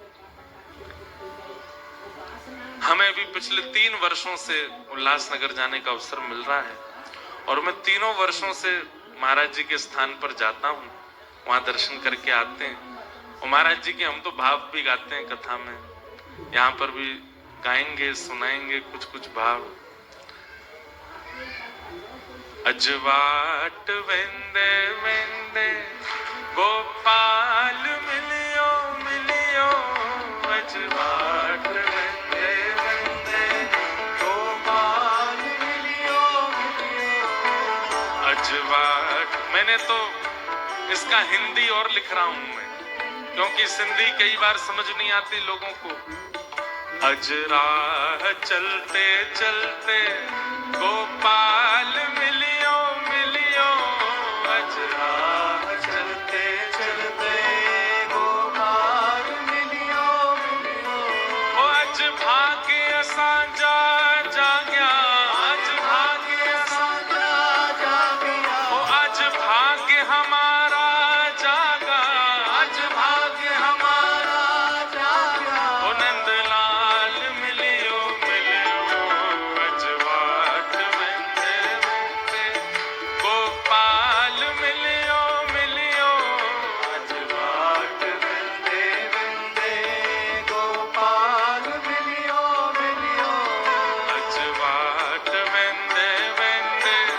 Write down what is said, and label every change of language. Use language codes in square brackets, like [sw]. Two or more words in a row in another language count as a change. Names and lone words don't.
[hi] हमें भी पिछले 3 वर्षों से उल्लासनगर जाने का अवसर मिल रहा है, और मैं तीनों वर्षों से महाराज जी के स्थान पर जाता हूँ, वहां दर्शन करके आते हैं। और महाराज जी के हम तो भाव भी गाते हैं कथा में, यहाँ पर भी गाएंगे सुनाएंगे कुछ कुछ भाव। [sd] अजवाट वेंदे वेंदे गोपाल मिलियो मिलियो, अजवाट वेंदे वेंदे गोपाल मिलियो मिलियो। अजवाट, [hi] मैंने तो इसका हिंदी और लिख रहा हूं मैं, क्योंकि सिंधी कई बार समझ नहीं आती लोगों को। अजराह चलते चलते गोपाल [sd] मिलियो मिलियो, [hi] अजराह चलते चलते गोपाल [sd] मिलियो मिलियो। [hi] ओ अज भाग्य असांजा जाग्या, अज भाग्य असांजा जाग्या, ओ अज भाग्य हमारा जागा, अज भाग्य हमारा जागा। [sd] ओ नंदलाल मिलियो मिलियो, अजवाट वेंदे वेंदे गोपाल मिलियो मिलियो, अजवाट वेंदे वेंदे गोपाल मिलियो मिलियो, अजवाट वेंदे वेंदे